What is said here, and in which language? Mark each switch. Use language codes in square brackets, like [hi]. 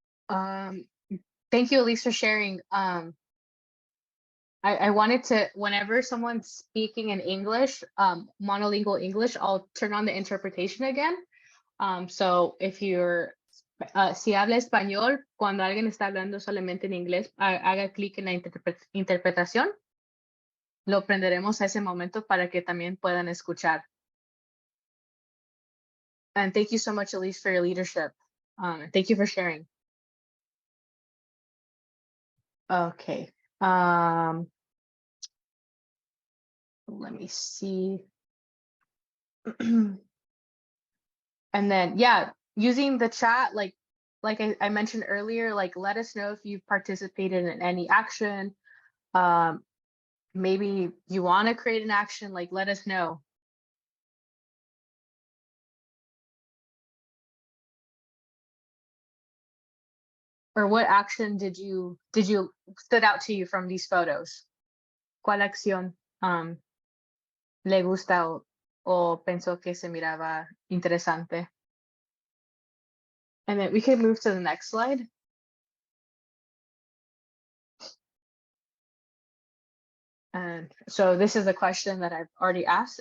[en] Thank you, Elise, for sharing. I wanted to, whenever someone's speaking in English, monolingual English, I'll turn on the interpretation again. So if you're, [es] si habla español, cuando alguien está hablando solamente en inglés, haga clic en la interpretación. Lo prenderemos a ese momento para que también puedan escuchar. [en] And thank you so much, Elise, for your leadership. Thank you for sharing. Okay. Let me see. And then, yeah, using the chat, like I mentioned earlier, like, let us know if you've participated in any action. Maybe you want to create an action, like, let us know. Or what action did you stood out to you from these photos? [es] ¿Cuál acción le gusta o pensó que se miraba interesante? [en] And then we can move to the next slide. And so this is a question that I've already asked.